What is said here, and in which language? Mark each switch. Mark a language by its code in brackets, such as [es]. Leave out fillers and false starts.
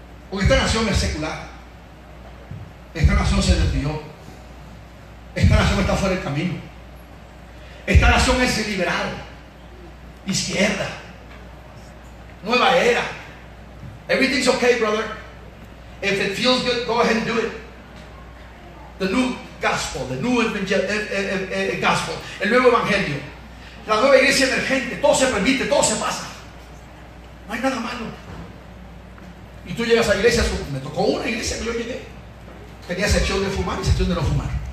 [es] Porque esta nación es secular, esta nación se desvió, esta nación está fuera del camino, esta nación es liberal, izquierda, nueva era. [en] Everything's okay, brother. If it feels good, go ahead and do it. The new gospel, the new gospel, [es] el nuevo evangelio, la nueva iglesia emergente, todo se permite, todo se pasa. No hay nada malo. Y tú llegas a iglesias, me tocó una iglesia que yo llegué, tenía sección de fumar y sección de no fumar.